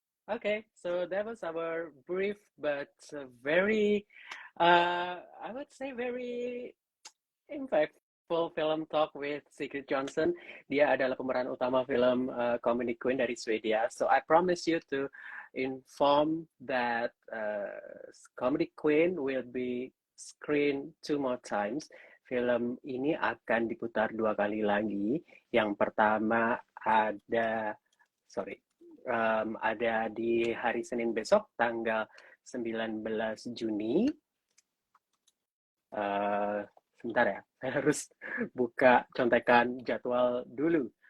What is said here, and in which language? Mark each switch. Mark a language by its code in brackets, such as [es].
[en] Okay, so that was our brief but very, I would say very impactful film talk with Sigrid Johnson. [id] Dia adalah pemeran utama film Comedy Queen dari Swedia. [en] So I promise you to inform that Comedy Queen will be screened 2 more times. [id] Film ini akan diputar 2 kali lagi. Yang pertama ada di hari Senin besok tanggal 19 Juni. Sebentar ya, saya harus buka contekan jadwal dulu.